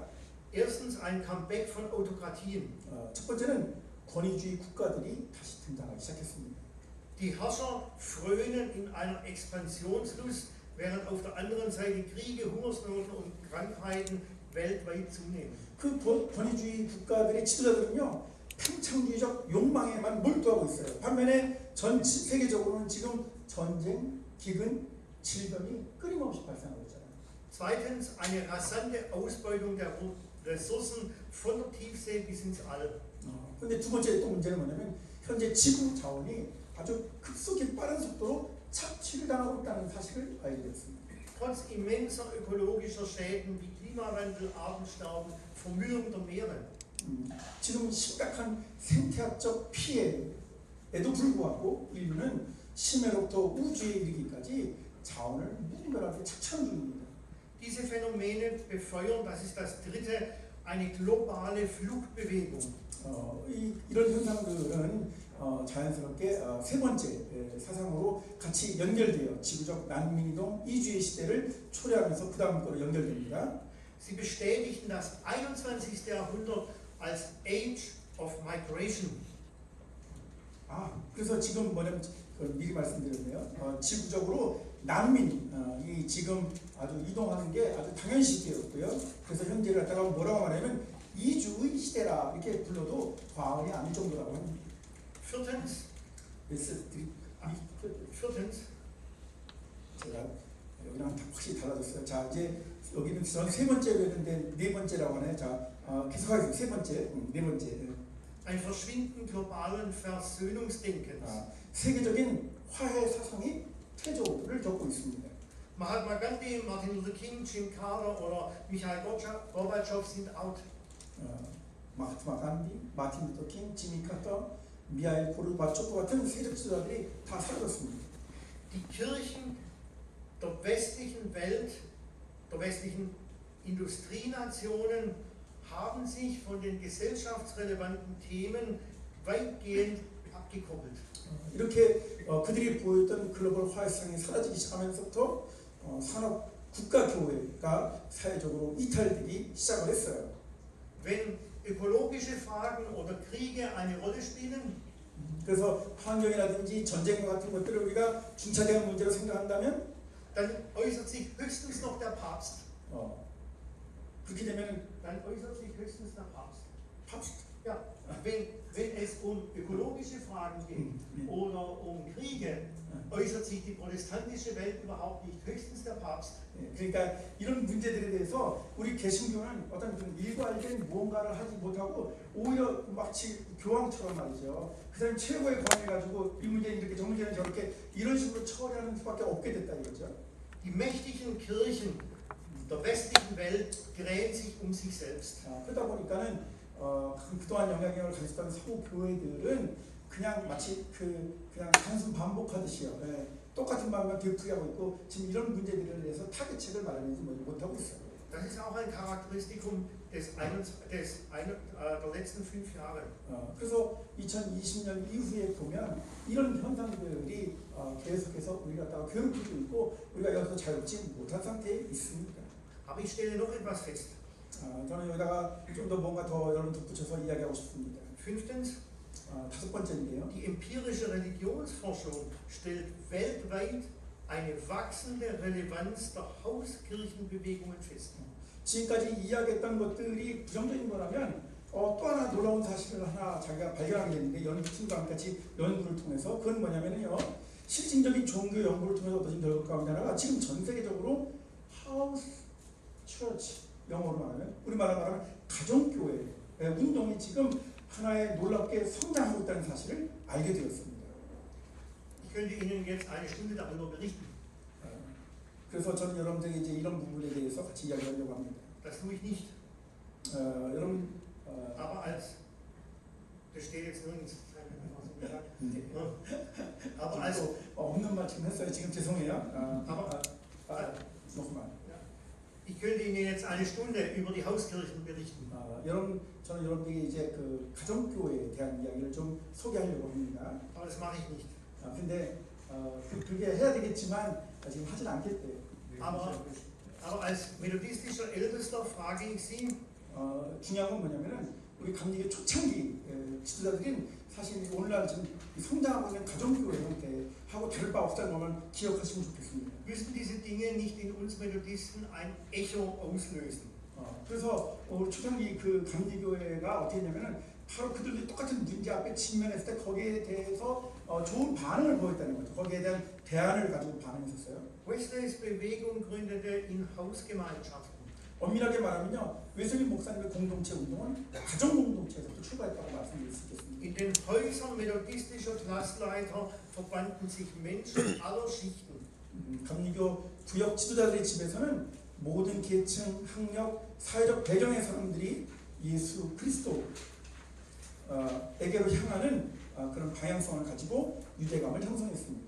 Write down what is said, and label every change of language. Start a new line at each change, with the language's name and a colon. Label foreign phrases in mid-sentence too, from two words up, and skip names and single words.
German: Erstens ein Comeback von Autokratien.
Korean: 첫 번째는 권위주의 국가들이 다시 등장하기 시작했습니다.
German: Die Herrscher frönen in einer Expansionslust, während auf der anderen Seite Kriege, Hungersnoten und Krankheiten weltweit zunehmen.
Korean: 그 권위주의 국가들의 지도자들은요, 팽창주의적 욕망에만 몰두하고 있어요. 반면에 전 세계적으로는 지금 전쟁, 기근, 질병이 끊임없이 발생하고 있잖아요.
German: Zweitens eine rasante Ausbeutung der Ressourcen von der Tiefsee bis ins All.
Korean: 근데 두 번째 또 문제는 뭐냐면 현재 지구 자원이 아주 급속히 빠른 속도로 착취를 당하고 있다는 사실을 알게 됐습니다.
German: Trotz immenser ökologischer Schäden wie Klimawandel, Artensterben, Vermüllung der Meere.
Korean: 지금 심각한 생태학적 피해에도 불구하고 인류는 심해로부터 우주에 이르기까지 자원을 무분별하게 착취하는 중입니다.
German: Diese Phänomene befeuern, das ist das dritte, eine globale Fluchtbewegung.
Korean: 이런 현상들은 자연스럽게 세 번째 사상으로 같이 연결되어 지구적 난민이동 이주의 시대를 초래하면서 그 다음 거로 연결됩니다.
German: Sie bestätigten das 21. Jahrhundert als
English: Age of Migration.
Korean: 그래서 지금 뭐냐면 미리 말씀드렸네요. 지구적으로 난민이 지금 아주 이동하는 게 아주 당연시되었고요. 그래서 현재를 갖다가 뭐라고 말하면 이주의 시대라 이렇게 불러도 과언이 아닐 정도라고 합니다.
German: Viertens,
Korean: 제가 여기랑 확실히 달라졌어요. 자, 이제 여기는 저는 세 번째로 했는데 네 번째라고 하네요. 자, 계속하겠습니다. 세 번째, 네 번째.
German: Ein Verschwinden globalen Versöhnungsdenkens.
Korean: 세계적인 화해 사상이 퇴조를 겪고 있습니다.
German: Mahatma Gandhi, Martin Luther King, Jim Carter oder Michail Gorbatschow sind out.
Korean: 마하트마 간디, 마틴 루터 킹, 지미 카터, 미하일 고르바초프 같은 세력 지도자들이 다 사라졌습니다.
German: Die Kirchen der westlichen Welt, der westlichen Industrienationen haben sich von den gesellschaftsrelevanten Themen weitgehend abgekoppelt.
Korean: 이렇게 그들이 보였던 글로벌 화해성이 사라지기 시작하면서부터 산업 국가교회가 사회적으로 이탈되기 시작을 했어요.
German: Wenn ökologische Fragen oder Kriege eine Rolle spielen,
Korean: 그래서 환경이라든지 전쟁 같은 것들을 우리가 중차대한 문제로 생각한다면
German: dann äußert sich höchstens noch der Papst.
Korean: 그렇게 되면
German: Dann äußert sich höchstens der Papst. 팝스트 Ja, wenn es um ökologische Fragen geht oder um Kriege, äußert sich die protestantische Welt überhaupt nicht, höchstens der Papst.
Korean: 그러니까 이런 문제들에 대해서 우리 개신교는 어떤 일괄된 무언가를 하지 못하고 오히려 마치 교황처럼 말이죠. 그 사람이 최고의 권위를 가지고 이 문제는 이렇게 저 문제는 저렇게 이런 식으로 처리하는 수밖에 없게 됐다 이거죠.
German: Die mächtigen Kirchen der westlichen Welt drehen sich um sich selbst.
Korean: 그러다 보니까는 그동안 영향력을 가졌던 서구 교회들은 그냥 마치 그냥 단순 반복하듯이요. 똑같은 말만 되풀이하고 있고 지금 이런 문제들에 대해서 타겟책을 마련하지 못하고 있어요.
German: Das ist auch ein Charakteristikum der letzten 5 Jahre.
Korean: 그래서 2020년 이후에 보면 이런 현상들이 계속해서 우리가 다 교육도 있고 우리가 여기서 자유롭지 못한 상태에 있습니다.
German: Aber ich stelle noch etwas fest.
Korean: 저는 여기다가 좀 더 뭔가 더 여러분 덧붙여서 이야기하고 싶습니다.
German: Fünftens,
Korean: 다섯 번째인데요.
German: die empirische Religionsforschung stellt weltweit eine wachsende Relevanz der Hauskirchenbewegungen fest.
Korean: 지금까지 이야기했던 것들이 부정적인 거라면 또 하나 놀라운 사실을 하나 자기가 발견하게 됐는데 연구팀과 같이 연구를 통해서 그건 뭐냐면요. 실질적인 종교 연구를 통해서 얻어진 결과 가운데 하나가 지금 전 세계적으로
English: house church
Korean: 영어로 말하면 우리말로 말하면 가정교회 운동이 지금 하나의 놀랍게 성장하고 있다는 사실을 알게 되었습니다.
German: Ich könnte Ihnen jetzt eine Stunde darüber berichten.
Korean: 그래서 저는 여러분들에게 이제 이런 부분에 대해서 같이 이야기하려고 합니다.
German: Das tue ich nicht.
Korean: 여러분
German: Aber das steht jetzt nirgends. Aber als
Korean: 없는 말 지금 했어요. 지금 죄송해요.
German: nochmal. Ich könnte Ihnen jetzt eine Stunde über die Hauskirchen berichten.
Korean: 저는 여러분에게 이제 그 가정교회에 대한 이야기를 좀 소개하려고 합니다.
German: Aber das mache ich nicht.
Korean: 근데 그게 해야 되겠지만 지금 하진 않겠대요.
German: Aber als methodistischer Ältester frage ich Sie,
Korean: 중요한 건 뭐냐면은 우리 감리교 초창기 지도자들은 사실 오늘날 지금 성장하고 있는 가정교회 형태하고 다를 바 없다는 것만 기억하시면 좋겠습니다.
German: müssen diese Dinge nicht in uns Methodisten ein Echo auslösen?
Korean: 그래서 초창기 그 감리교회가 어떻게 했냐면은 바로 그들이 똑같은 문제 앞에 직면했을 때 거기에 대해서 좋은 반응을 보였다는 거죠. 거기에 대한 대안을 가지고 반응했었어요.
German: Wesleys Bewegung gründete in Hausgemeinschaften.
Korean: 엄밀하게 말하면요, 웨슬리 목사님의 공동체 운동은 가정 공동체에서부터 출발했다고 말씀드릴 수 있겠습니다.
German: In den Häusern methodistischer Klassleiter verbanden sich Menschen aller Schichten.
Korean: 감리교 구역 지도자들의 집에서는 모든 계층, 학력, 사회적 배경의 사람들이 예수 그리스도에게로 향하는 그런 방향성을 가지고 유대감을 형성했습니다.